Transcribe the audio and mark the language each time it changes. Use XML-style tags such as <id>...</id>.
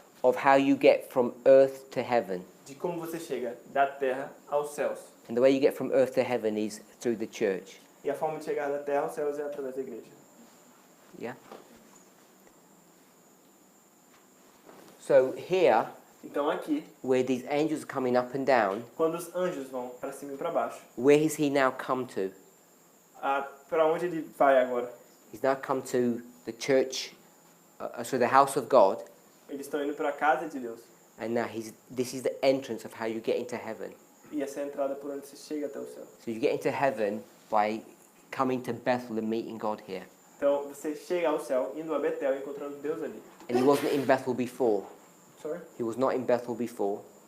<en>of how you get from earth to heaven.</en> <pt>de como você chega da terra aos céus.</pt> <en>And the way you get from earth to heaven is through the church.</en> <pt>E a forma de chegar da terra aos céus é através da igreja.</pt> <en>Yeah? So here,</en> <pt>Então aqui,</pt> <en>where these angels are coming up and down,</en> <pt>quando os anjos vão para cima e para baixo,</pt> <en>where has he now come to?</en> <pt>para onde ele vai agora?</pt> <en>He's now come to the church, so the house of God,</en> <pt>Eles estão indo para a casa de Deus.</pt> <en>and now this is the entrance of how you get into heaven.</en> <pt>E essa é a entrada por onde você chega até o céu.</pt> <en>So you get into heaven by coming to Bethel and meeting God here.</en> <pt>Então você chega ao céu, indo a Betel, encontrando Deus ali.</pt> <en>And he wasn't in Bethel before. Sorry? He was not in Bethel before.</en>